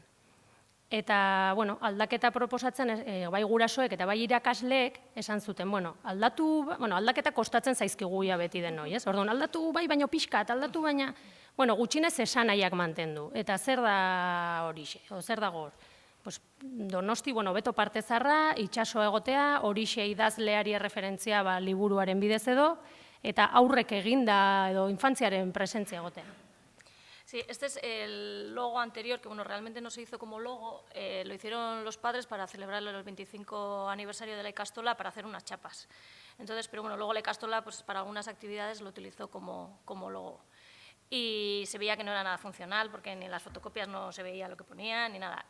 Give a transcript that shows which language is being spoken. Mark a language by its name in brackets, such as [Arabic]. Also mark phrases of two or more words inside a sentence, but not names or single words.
[Basque] Eta aldaketa proposatzen, bai gurasoek eta bai irakasleek esan zuten, aldaketa kostatzen zaizkigu ja beti denoi, orduan aldatu bai baino pixkat, aldatu baina, gutxinez esanahiak mantendu. Eta zer da horixe, zer dago hor? Donosti, beto parte zarra, itsaso egotea, Horixe idazleari erreferentzia liburuaren bidez edo, eta aurrek eginda edo infantziaren presentzia egotea. [Spanish] Sí, este es el logo anterior, que realmente no se hizo como logo, lo hicieron los padres para celebrar el 25 aniversario de la ikastola para hacer unas chapas. Entonces, pero luego la ikastola para algunas actividades lo utilizó como logo. Y se veía que no era nada funcional, porque ni en las fotocopias no se veía lo que ponían ni nada.